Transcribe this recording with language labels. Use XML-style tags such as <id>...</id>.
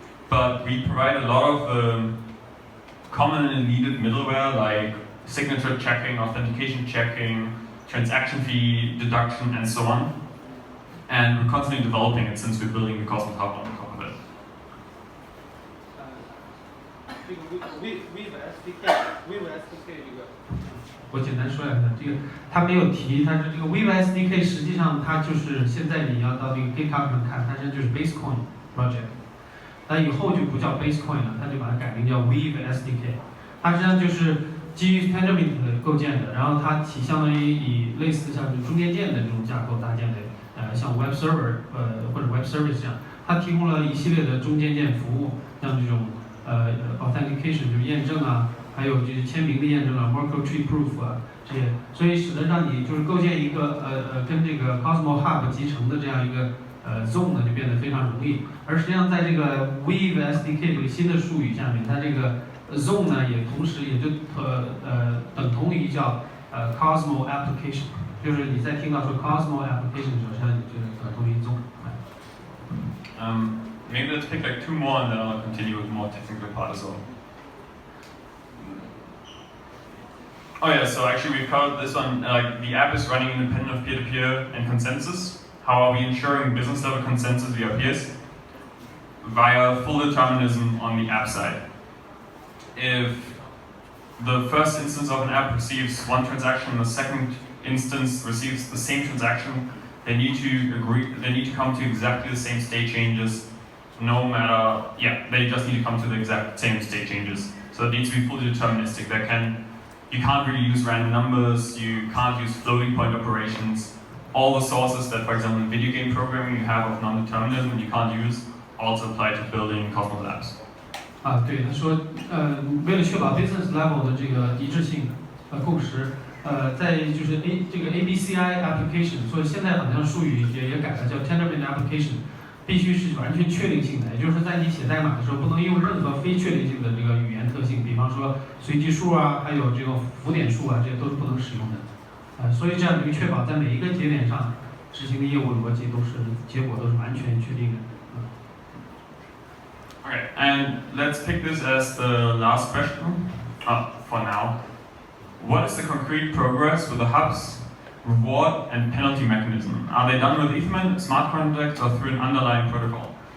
<en>But we provide a lot of commonly needed middleware like signature checking, authentication checking, transaction fee deduction, and so on. And we're constantly developing it since we're building the Cosmos Hub on top of it.</en> <zh>这个 Weave SDK 这个，我简单说两下，这个他没有提，它是这个 Weave SDK 实际上它就是现在你要到这个 GitHub 上看，它实际上就是 Basecoin project， 它以后就不叫 Basecoin 了，它就把它改名叫 Weave SDK， 它实际上就是基于 Tendermint 构建的，然后它相当于以类似像中间件的这种架构搭建的，像 Web Server 或者 Web Service 这样，它提供了一系列的中间件服务，像这种 authentication 就是验证啊，还有就是签名的验证啊 ，Merkle Tree Proof 啊这些，所以使得让你就是构建一个跟这个 Cosmos Hub 集成的这样一个zone 呢就变得非常容易，而实际上在这个 Weave SDK 这个新的术语下面，它这个 zone 呢也同时也就等同于叫Cosmos Application， 就是你在听到说 Cosmos Application 的时候，实际上就是等同于 zone。</zh> <en>Maybe let's pick like 2 more and then I'll continue with more technical part as well. Oh yeah, so actually we've covered this one, like the app is running independent of peer-to-peer and consensus. How are we ensuring business level consensus via peers? Via full determinism on the app side. If the first instance of an app receives one transaction, the second instance receives the same transaction, they need to come to exactly the same state changes, no matter, they just need to come to the exact same state changes. So it needs to be fully deterministic. You can't really use random numbers, you can't use floating point operations. All the sources that, for example, in video game programming you have of non-determinism, you can't use, also apply to building Cosmos apps.</en> <zh>对，他说，为了确保 business level 的这个一致性共识，在就是这个 ABCI application， 所以现在好像术语也改了，叫 Tendermint application， 必须是完全确定性的，也就是说在你写代码的时候，不能用任何非确定性的这个语言特性，比方说随机数啊，还有这个浮点数啊，这些都是不能使用的。所以这样就确保在每一个节点上执行的业务逻辑结果都是完全确定的。</zh> <en>Okay, and let's pick this as the last question for now. What is the concrete progress with the hubs, reward, and penalty mechanism? Are they done with Ethermint, smart contracts, or through an underlying protocol?</en>